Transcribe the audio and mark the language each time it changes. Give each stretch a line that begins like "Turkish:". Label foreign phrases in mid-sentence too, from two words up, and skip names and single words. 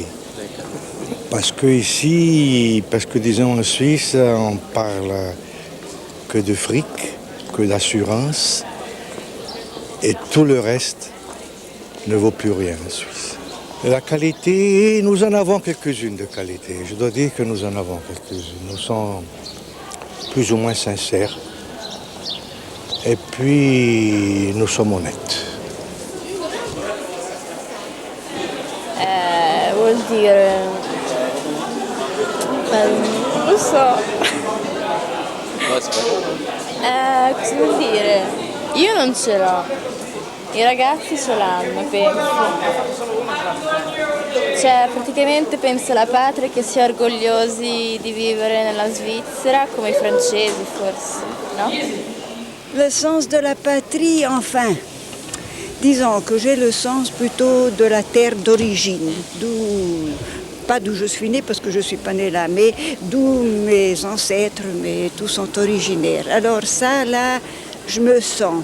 French: Parce que ici, disons en Suisse, on parle que de fric, que d'assurance, et tout le reste ne vaut plus rien en Suisse. La qualité, nous en avons quelques-unes de qualité. Je dois dire que nous en avons quelques-unes. Nous sommes plus ou moins sincères. Et puis, nous sommes honnêtes.
Italian: Vuol dire... non lo so. Cosa vuol dire? Io non ce l'ho. I ragazzi ce l'hanno, penso. Cioè, praticamente penso alla patria che sia orgogliosi di vivere nella Svizzera, come i francesi forse, no?
French: Le sens de la patrie, enfin. Disons que j'ai le sens plutôt de la terre d'origine, pas d'où je suis née parce que je ne suis pas née là, mais d'où mes ancêtres, mais tous sont originaires. Alors ça, là, je me sens.